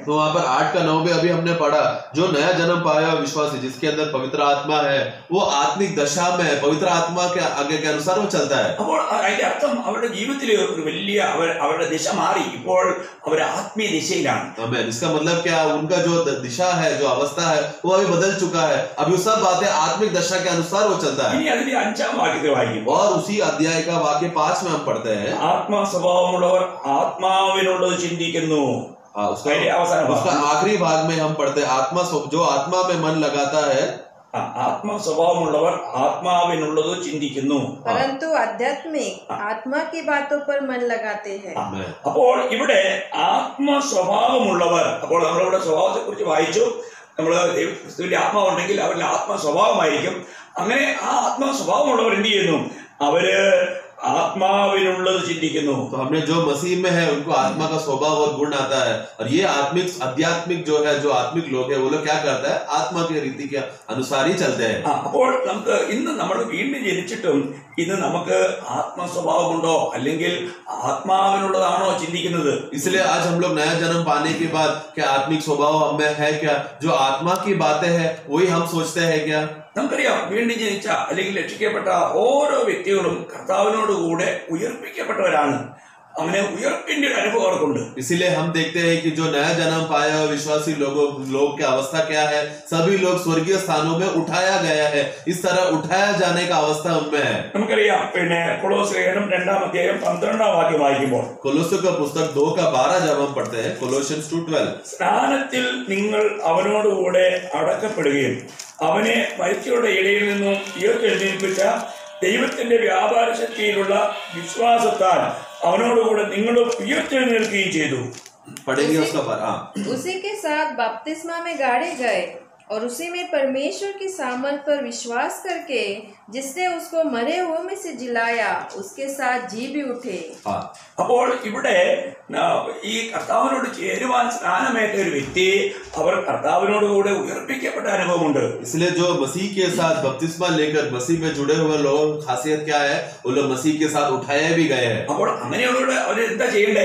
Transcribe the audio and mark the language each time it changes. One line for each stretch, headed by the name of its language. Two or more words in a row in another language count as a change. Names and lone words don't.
Hindi: तो वहां पर 8:9 में अभी हमने पढ़ा, जो नया जन्म पाया विश्वासी जिसके अंदर पवित्र आत्मा है वो आत्मिक दशा में है, पवित्र आत्मा के आगे के अनुसार वो चलता है।
Malayalam: അപ്പോൾ അതിന്റെ അർത്ഥം അവരുടെ ജീവിതത്തിൽ ഒരു വലിയ അവരുടെ ദിശ മാറി, ഇപ്പോൾ അവർ ആത്മീയ ദിശയിലാണ്।
Hindi: आमेन। इसका मतलब क्या, उनका जो दिशा है, जो अवस्था है वो अभी बदल चुका है, अभी वो सब बातें आत्मिक दशा के अनुसार वो चलता है।
Malayalam: ഇനി അതിന്റെ 5-ാം വാക്യത്തിൽ വായിക്കും,
Hindi: और उसी अध्याय का वाक्य 5 में हम पढ़ते हैं,
Malayalam: ആത്മാ സ്വഭാവമുള്ളവർ ആത്മാവിനുള്ളത് ചിന്തിക്കുന്നു।
Hindi: उसका आखिरी भाग में हम पढ़ते हैं, जो आत्मा में मन लगाता है,
Malayalam: ആത്മാ സ്വഭാവമുള്ളവർ ആത്മാവിനുള്ളത് ചിന്തിക്കുന്നു,
Hindi: परंतु आध्यात्मिक आत्मा की बातों पर मन लगाते हैं।
Malayalam: അപ്പോൾ ഇവിടെ ആത്മാ സ്വഭാവമുള്ളവർ, അപ്പോൾ നമ്മളിവിടെ സ്വഭാവത്തെ കുറിച്ച് വായിച്ചു, നമ്മൾ ക്രിസ്തുവിന്റെ ആത്മാവുണ്ടെങ്കിൽ അവരുടെ ആത്മാ സ്വഭാവമായിരിക്കും। അങ്ങനെ ആ ആത്മാ സ്വഭാവമുള്ളവർ എന്ത് ചെയ്യുന്നു, അവര് ആത്മാവിനുള്ളത് ചിന്തിക്കുന്നു।
Hindi: तो हमने जो मसीह में है उनको आत्मा का स्वभाव और गुण आता है, और ये आध्यात्मिक जो है, जो आत्मिक लोग है वो लोग क्या करता है, आत्मा के रीति के अनुसार ही चलते हैं।
Malayalam: അപ്പോൾ നമുക്ക് ഇന്ന് നമ്മൾ വീണ്ടും ജനിച്ചിട്ടും ഇന്ന് നമുക്ക് ആത്മാ സ്വഭാവമുണ്ടോ അല്ലെങ്കിൽ ആത്മാവിനുള്ളതാണോ ചിന്തിക്കുന്നത്?
Hindi: इसलिए आज हम लोग नया जन्म पाने के बाद क्या आत्मिक स्वभाव हमें है क्या, जो आत्मा की बातें हैं वही हम सोचते हैं क्या?
Malayalam: നമുക്കറിയാം, വീണ്ടും ജനിച്ച അല്ലെങ്കിൽ രക്ഷിക്കപ്പെട്ട ഓരോ വ്യക്തികളും കർത്താവിനോട് കൂടെ ഉയർപ്പിക്കപ്പെട്ടവരാണ്। അവനെ ഉയർപ്പിന്റെ ഒരു അനുഭവം അവർക്കുണ്ട്.
Hindi: इसीलिए हम देखते हैं कि जो नया जन्म पाया हुआ विश्वासी लोग की अवस्था क्या है, सभी लोग स्वर्गीय स्थानों में उठाया गया है, इस तरह उठाया जाने का अवस्था उनमें है.
Malayalam: നമുക്കറിയാം, പിന്നെ കൊലോസ്യലേഖനം 2-ാം അധ്യായം 12-ാം വാക്യം വായിക്കുമ്പോൾ
Hindi: कोलोस्यों का पुस्तक 2:12 जब हम पढ़ते हैं, Colossians 2:12,
Malayalam: സ്നാനത്തിൽ നിങ്ങൾ അവനോടുകൂടെ അടക്കപ്പെടുകയും അവനെ മരിച്ചവരുടെ ഇടയിൽ നിന്നും ഉയർത്തെഴുന്നേൽപ്പിച്ച ദൈവത്തിന്റെ വ്യാപാര ശക്തിയിലുള്ള വിശ്വാസത്താൽ അവനോടുകൂടെ നിങ്ങളും ഉയർത്തെഴുന്നേൽക്കുകയും ചെയ്തു.
Hindi: पढ़ेंगे उसका पर. हाँ, उसी के साथ बपतिस्मा में गाड़े गए और उसी में परमेश्वर की सामर्थ पर विश्वास करके जिसने उसको मरे हुओं में से जिलाया उसके साथ जी भी उठे. हाँ.
Malayalam: അപ്പോൾ ഇവിടെ ഈ കർത്താവിനോട് ചേരുവാൻ സ്നാനമേറ്റ ഒരു വ്യക്തി അവർ കർത്താവിനോടുകൂടെ ഉയർപ്പിക്കപ്പെട്ട അനുഭവമുണ്ട്.
Hindi: इसलिए जो मसीह के साथ बपतिस्मा लेकर मसीह में जुड़े हुए लोगों की खासियत क्या है, वो लोग मसीह के साथ उठाए भी गए हैं.
Malayalam: അപ്പോൾ അങ്ങനെയുള്ള അവർ എന്താ ചെയ്യണ്ടേ?